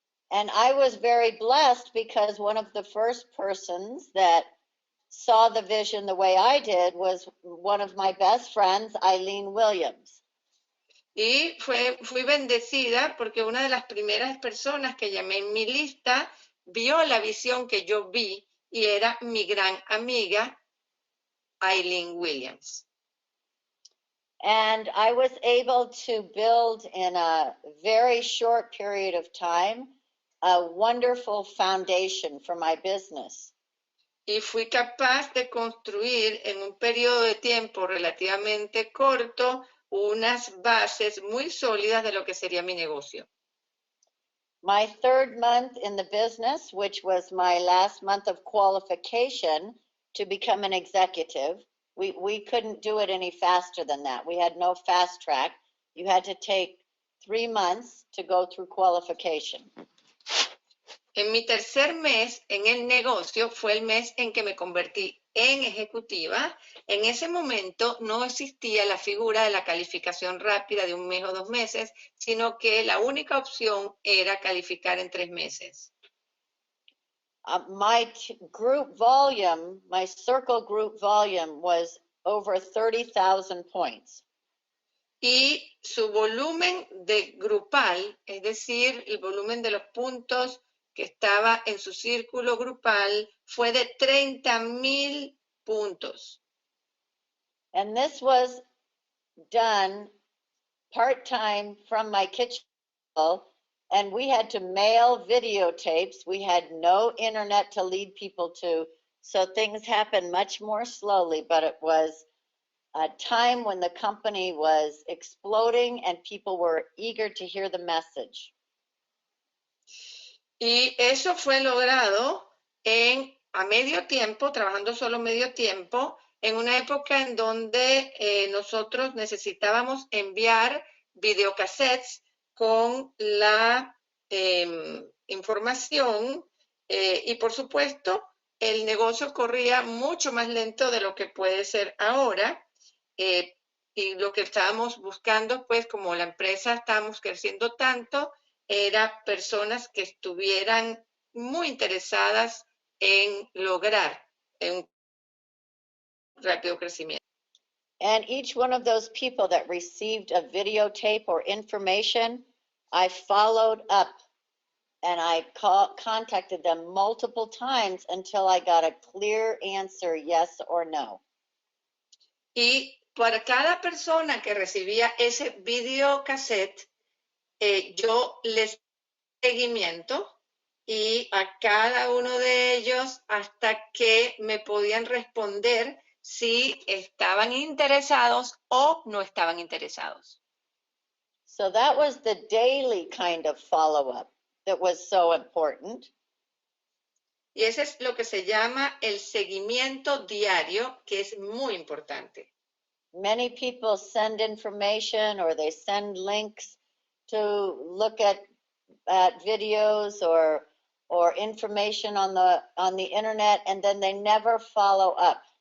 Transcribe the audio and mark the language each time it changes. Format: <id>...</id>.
<en>And I was very blessed because one of the first persons that saw the vision the way I did was one of my best friends, Eileen Williams.</en> <es>Y fui bendecida porque una de las primeras personas que llamé en mi lista vio la visión que yo vi y era mi gran amiga Eileen Williams.</es> <en>And I was able to build in a very short period of time a wonderful foundation for my business.</en> <es>Y fui capaz de construir en un periodo de tiempo relativamente corto unas bases muy sólidas de lo que sería mi negocio.</es> <en>My third month in the business, which was my last month of qualification to become an executive, We couldn't do it any faster than that. We had no fast track. You had to take 3 months to go through qualification.</en> <es>En mi tercer mes en el negocio fue el mes en que me convertí en ejecutiva. En ese momento no existía la figura de la calificación rápida de un mes o 2 meses, sino que la única opción era calificar en 3 meses.</es> <en>My group volume, my circle group volume was over 30,000 points.</en> <es>Y su volumen de grupal, es decir, el volumen de los puntos que estaba en su círculo grupal, fue de 30,000 puntos.</es> <en>And this was done part-time from my kitchen, and we had to mail videotapes. We had no internet to lead people to, so things happened much more slowly, but it was a time when the company was exploding and people were eager to hear the message.</en> <es>Y eso fue logrado a medio tiempo, trabajando solo medio tiempo, en una época en donde nosotros necesitábamos enviar videocassettes con la información y por supuesto el negocio corría mucho más lento de lo que puede ser ahora y lo que estábamos buscando, pues como la empresa estábamos creciendo tanto, era personas que estuvieran muy interesadas en lograr un rápido crecimiento.</es> <en>And each one of those people that received a videotape or information, I followed up and I contacted them multiple times until I got a clear answer, yes or no.</en> <es>Y para cada persona que recibía ese videocassette, yo les seguimiento y a cada uno de ellos hasta que me podían responder si estaban interesados o no estaban interesados.</es> <en>So that was the daily kind of follow-up that was so important.</en> <es>Y ese es lo que se llama el seguimiento diario, que es muy importante.</es> <en>Many people send information or they send links to look at videos or information on the internet, and then they never follow up.</en>